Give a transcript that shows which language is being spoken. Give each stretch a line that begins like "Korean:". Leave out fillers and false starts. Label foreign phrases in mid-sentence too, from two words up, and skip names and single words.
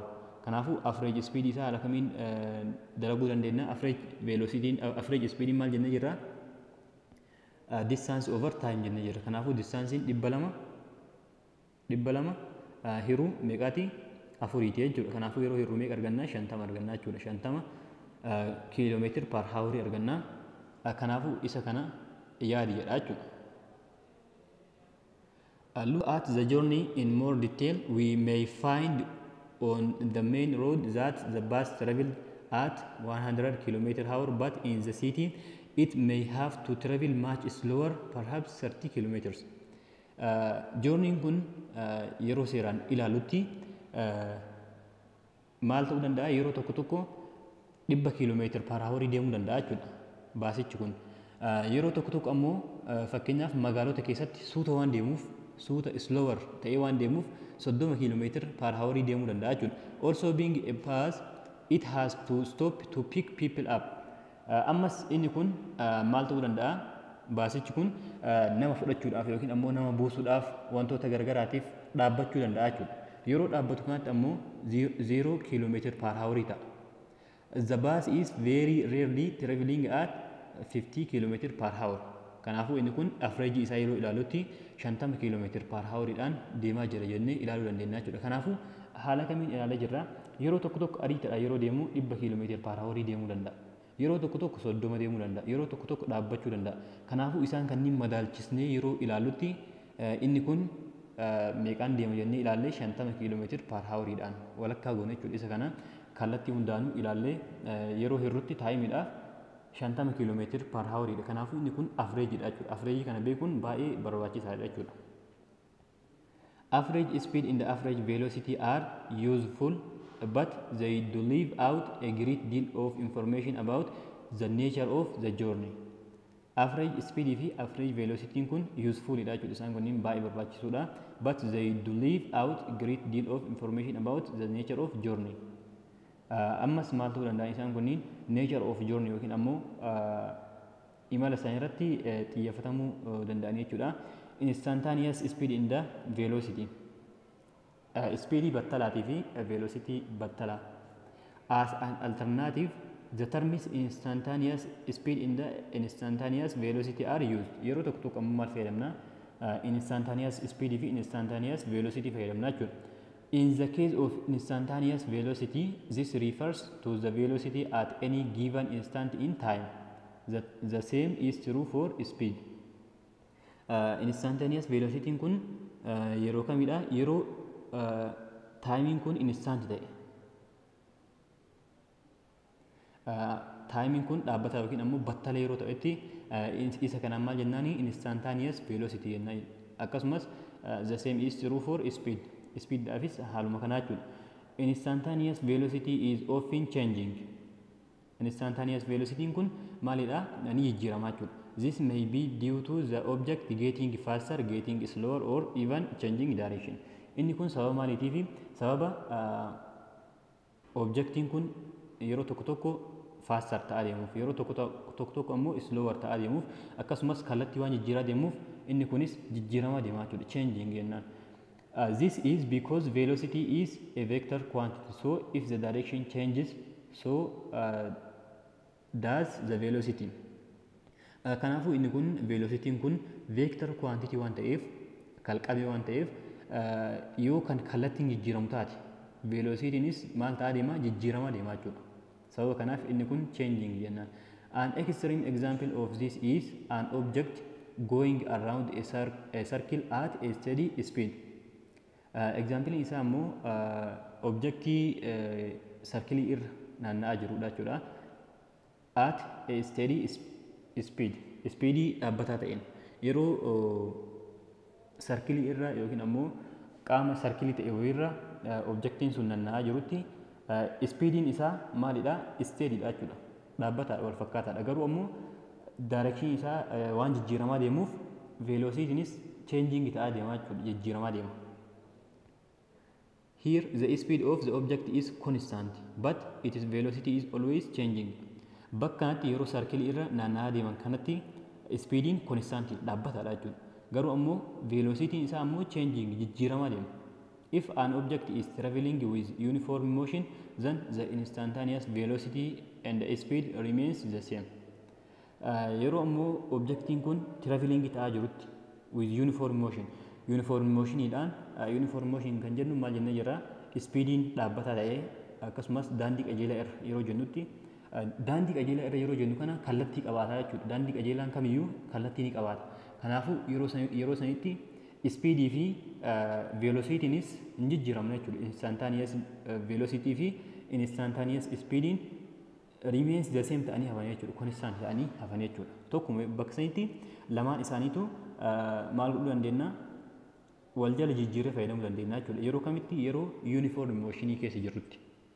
Oromo: Kanaafuu
English: average speed
Oromo: isaa haala kamiin dalaguu dandeenya?
English: Average velocity average speed
Oromo: maal jennee jirra?
English: Distance over time
Oromo: jennee jirra. Kanaafuu distancein 200 hiruu meeqaati? 4 jechuudha. Kanaafuu yeroo hiruu meeqa arganna? 50 arganna jechuudha. 50 km
English: per hour
Oromo: arganna. Kanaafuu isa kana yaadi jedha jechuudha.
English: Look at the journey in more detail. We may find on the main road that the bus traveled at 100 km/h, but in the city it may have to travel much slower, perhaps 30 kilometers.
Oromo: Journey kun yeroo seeraan ilaalutti maal ta'uu danda'a? Yeroo tokko tokko 100 km/h deemuu danda'a jechuudha baasichi kun. Yeroo tokko tokko ammoo fakkeenyaaf magaalota keessatti suuta waan deemuuf, suuta slower ta'ee waan deemuuf 30 km/h deemuu danda'a jechuudha.
English: Also being a bus, it has to stop to pick people up.
Oromo: Ammas inni kun maal ta'uu danda'a? Baasichi kun nama fudhachuudhaaf yookiin ammoo nama buusuudhaaf wantoota garagaraatiif dhaabbachuu danda'a jechuudha. Yeroo dhaabbatu kanatti ammoo 0 km/h ta'a.
English: The bus is very rarely traveling at 50 km/h.
Oromo: Kanaafuu inni kun average isaa yeroo ilaalutti 50 km/h dhaan deemaa jira jennee ilaaluu dandeenya jechuudha. Kanaafuu haala kamiin ilaalee jirra? Yeroo tokko tokko ariitiidha yeroo deemu 100 km/h deemuu danda'a. Yeroo tokko tokko 30 deemuu danda'a. Yeroo tokko tokko dhaabbachuu danda'a. Kanaafuu isaan kanneen madaalchisnee yeroo ilaalutti inni kun meeqaan deema jennee ilaallee 50 km/h dhaan walakkaa goone jechuudha. Isa kana kallattii hundaanuu ilaallee yeroo hirrutti taayimiidhaaf 50 km/h dha. Kanaafuu inni kun average dha jechuudha. Average kana beekuun baay'ee barbaachisaadha jechuudha.
English: Average speed and the average velocity are useful, but they do leave out a great deal of information about the nature of the journey. Average speed fi average velocity
Oromo: kun useful dha jechuudha. Isaan kunniin baay'ee barbaachisuudha,
English: but they do leave out a great deal of information about the nature of journey.
Oromo: Ammas maal ta'uu danda'a? Isaan kunniin
English: nature of journey
Oromo: yookiin ammoo imala isaanii irratti xiyyeeffatamuu danda'anii jechuudha.
English: Instantaneous speed in the velocity.
Oromo: Speedii battalaatii fi velocity battalaa.
English: As an alternative, the terms instantaneous speed in the instantaneous velocity are used. Yeroo tokko tokko ammoo maal fayyadamna? Instantaneous speed fi instantaneous velocity fayyadamna jechuudha. In the case of instantaneous velocity, this refers to the velocity at any given instant in time. The same is true for speed. Instantaneous velocity
Oromo: kun yeroo kamidha? Yeroo timing kun instant ta'e. Timing kun dhaabbata yookiin ammoo battala yeroo ta'etti isa kanaan maal jennaani?
English: Instantaneous velocity jenna. Akkasumas the same is true for speed.
Oromo: Speed dhaafis haaluma kanaa jechuudha.
English: Instantaneous velocity is often changing. Instantaneous velocity
Oromo: kun maalidha? Ni jijjiiramaa jechuudha.
English: This may be due to the object getting faster, getting slower, or even changing direction.
Oromo: Inni kun sababa maaliitiif? Sababa objectiin kun yeroo tokko tokko faster ta'aa deemuuf, yeroo tokko tokko ammoo slower ta'aa deemuuf, akkasumas kallattii waan jijjiiraa deemuuf inni kunis jijjiiramaa deemaa jechuudha. Changing jennaan.
English: This is because velocity is a vector quantity. So if the direction changes, so does the velocity.
Oromo: Kanaafuu inni kun velocity kun
English: vector quantity
Oromo: waan ta'eef, kalqabee waan ta'eef yoo kan kallattiin jijjiiramu taate velocitynis maal ta'aa deema? Jijjiiramaa deemaa jechuudha. Sababa kanaaf inni kun changing jennaan.
English: An extreme example of this is an object going around a circle at a steady speed.
Oromo: Example isaa ammoo objectii circle irra naanna'aa jirudha jechuudha.
English: At a steady speed.
Oromo: Speedii dhaabbataa ta'een yeroo circle irra yookiin ammoo qaama circle ta'e wayirra objectiin sun naanna'aa jirutti speediin isaa maalidha? Steady dha jechuudha. Dhaabbataadha, wal fakkaataadha. Garuu ammoo direction isaa waan jijjiiramaa deemuuf velocitynis changing ta'aa deemaa jechuudha. Jijjiiramaa deema.
English: Here the speed of the object is constant, but its velocity is always changing.
Oromo: Bakka kanatti yeroo circle irra naanna'aa deeman kanatti speediin constant dhaabbataadha jechuudha. Garuu ammoo velocity isaa ammoo changing jijjiiramaa deema.
English: If an object is traveling with uniform motion, then the instantaneous velocity and the speed remains the same.
Oromo: Yeroo ammoo objectiin kun traveling ta'aa jirutti
English: with uniform motion. Uniform motionidhaan uniform motion
Oromo: kan jennu maal jennee jirra? Speediin dhaabbataa ta'ee akkasumas daandii qajeelaa irra yeroo jennutti daandii qajeelaa irra yeroo jennu kana kallattii qabaataa jechuudha. Daandii qajeelaan kamiyyuu kallattii ni qabaata. Kanaafuu yeroo sanitti Speedii fi velocitynis hin jijjiiramne jechuudha.
English: Instantaneous velocity
Oromo: fi
English: instantaneous speediin remains the same
Oromo: ta'anii hafan jechuudha. Kun isaan ta'anii hafan jechuudha. Tokkuma bakka sanitti lamaan isaaniitu maal godhuu dandeenya? Wal jala jijjiirree fayyadamuu dandeenya jechuudha. Yeroo kamitti? Yeroo uniform motionii keessa jirrutti.